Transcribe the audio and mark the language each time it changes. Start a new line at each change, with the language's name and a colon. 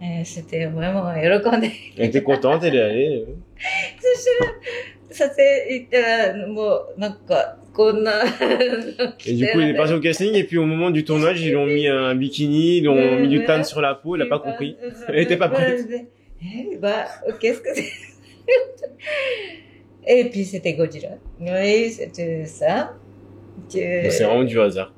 French: C'était vraiment
Japanese: 喜んで。
French: Elle était contente, elle est allée.
Japanese: そしたら、撮影行ったら、もう、なんか、こんな。
French: Et du coup, il est parti au casting, et puis au moment du tournage, ils lui ont mis un bikini, ils lui ont mis du tan sur la peau, il a pas compris. Elle était pas prête. Bah, qu'est-ce que c'est? Et puis c'était Godzilla. Oui, c'était ça. C'est vraiment du hasard.